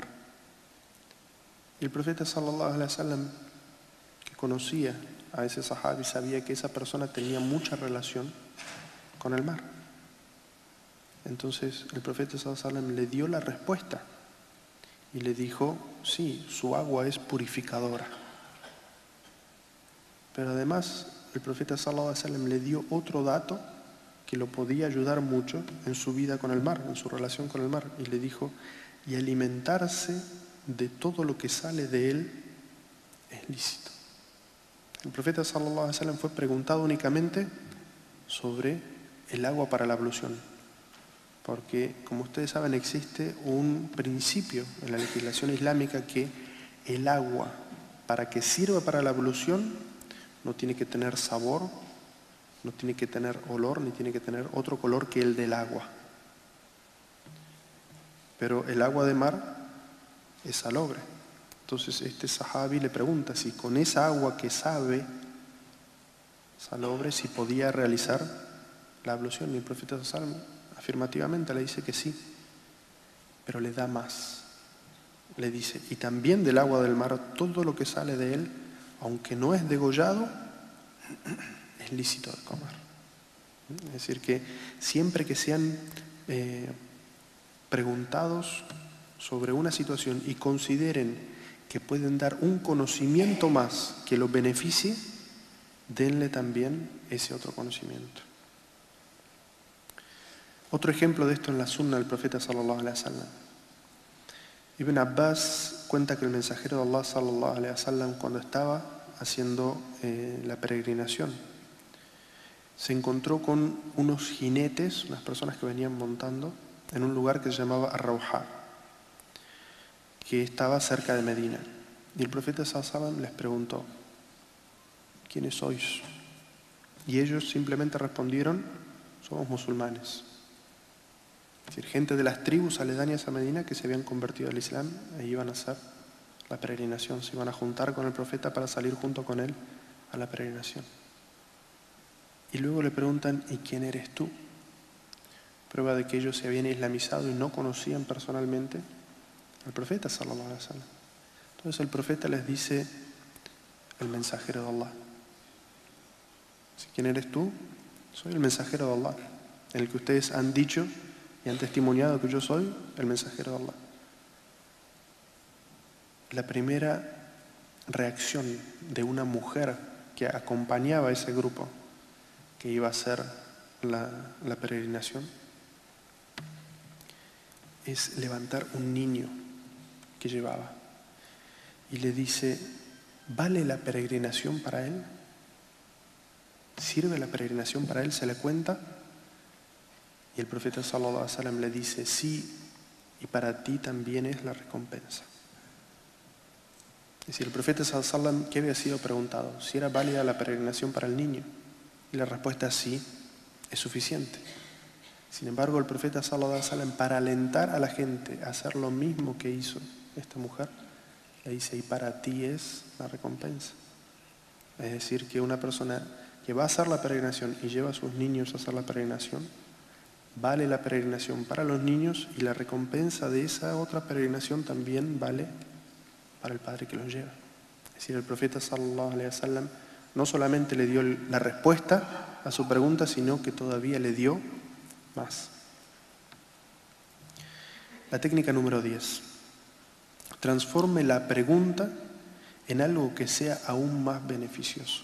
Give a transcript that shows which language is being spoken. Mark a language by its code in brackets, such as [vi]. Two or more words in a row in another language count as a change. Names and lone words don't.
[es] Y el profeta [ar] صلى الله عليه وسلم, [es] que conocía a ese sahabi, sabía que esa persona tenía mucha relación con el mar. Entonces el profeta [ar] صلى الله عليه وسلم [es] le dio la respuesta y le dijo, sí, su agua es purificadora. Pero además el profeta [ar] صلى الله عليه وسلم [es] le dio otro dato que lo podía ayudar mucho en su vida con el mar, en su relación con el mar, y le dijo, y alimentarse de todo lo que sale de él es lícito. El profeta [ar] صلى الله عليه وسلم [es] fue preguntado únicamente sobre el agua para la ablución, porque como ustedes saben existe un principio en la legislación islámica que el agua, para que sirva para la ablución, no tiene que tener sabor, no tiene que tener olor, ni tiene que tener otro color que el del agua. Pero el agua de mar es salobre. Entonces este sahabi le pregunta si con esa agua que sabe salobre, si podía realizar la ablución. Y el profeta [ar] صلى الله عليه وسلم [es] afirmativamente le dice que sí, pero le da más. Le dice, y también del agua del mar, todo lo que sale de él, aunque no es degollado, es lícito de comer. Es decir, que siempre que sean preguntados sobre una situación y consideren que pueden dar un conocimiento más que los beneficie, denle también ese otro conocimiento. Otro ejemplo de esto en la sunna del profeta [ar] صلى الله عليه وسلم. [es] Ibn Abbas cuenta que el mensajero de Allah [ar] صلى الله عليه وسلم, [es] cuando estaba haciendo la peregrinación, se encontró con unos jinetes, unas personas que venían montando en un lugar que se llamaba Ar-Rawha, que estaba cerca de Medina. Y el profeta [ar] صلى الله عليه وسلم [es] les preguntó, ¿quiénes sois? Y ellos simplemente respondieron, somos musulmanes. Es decir, gente de las tribus aledañas a Medina que se habían convertido al Islam e iban a hacer la peregrinación, se iban a juntar con el profeta para salir junto con él a la peregrinación. Y luego le preguntan, ¿y quién eres tú? Prueba de que ellos se habían islamizado y no conocían personalmente al profeta [ar] صلى الله عليه وسلم. [es] Entonces el profeta les dice, el mensajero de Allah. ¿Quién eres tú? Soy el mensajero de Allah, en el que ustedes han dicho y han testimoniado que yo soy el mensajero de Allah. La primera reacción de una mujer que acompañaba a ese grupo que iba a hacer la peregrinación es levantar un niño que llevaba y le dice, ¿vale la peregrinación para él? ¿Sirve la peregrinación para él? ¿Se le cuenta? Y el profeta [ar] صلى الله عليه وسلم [es] le dice, sí, y para ti también es la recompensa. decir, el profeta [ar] صلى الله عليه وسلم, [es] ¿qué había sido preguntado? Si era válida la peregrinación para el niño. Y la respuesta es sí, es suficiente. Sin embargo, el profeta [ar] صلى الله عليه وسلم, [es] para alentar a la gente a hacer lo mismo que hizo esta mujer, le dice, y para ti es la recompensa. Es decir, que una persona que va a hacer la peregrinación y lleva a sus niños a hacer la peregrinación, vale la peregrinación para los niños y la recompensa de esa otra peregrinación también vale para el padre que los lleva. Es decir, el profeta [ar] صلى الله عليه وسلم [es] no solamente le dio la respuesta a su pregunta, sino que todavía le dio más. La técnica número 10. Transforme la pregunta en algo que sea aún más beneficioso.